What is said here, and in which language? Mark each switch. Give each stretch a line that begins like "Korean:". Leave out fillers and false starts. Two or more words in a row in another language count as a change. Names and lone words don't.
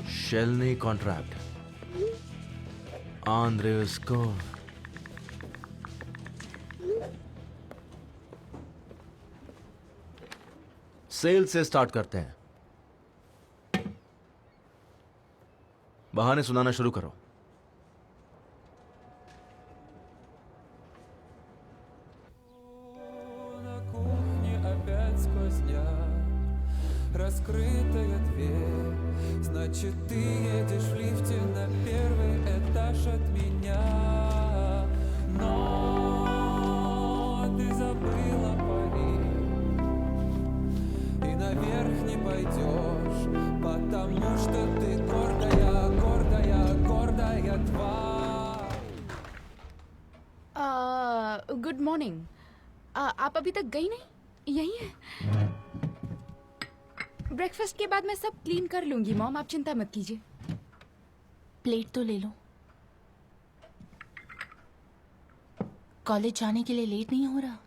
Hindi: शेलनी कॉन्ट्रैक्ट, आंद्रेस को। सेल से स्टार्ट करते हैं। बहाने सुनाना शुरू करो।
Russian: Раскрытая дверь, значит, ты едешь в лифте на первый этаж от меня. Но ты забыла пари и наверх не пойдешь, потому что ты гордая, гордая, гордая тварь.
English: good morning.
Hindi: आप अभी तक गई नहीं? यही है। ब्रेकफास्ट के बाद मैं सब क्लीन कर लूंगी मॉम, आप चिंता मत कीजिए। प्लेट तो ले लो। कॉलेज जाने के लिए लेट नहीं हो रहा?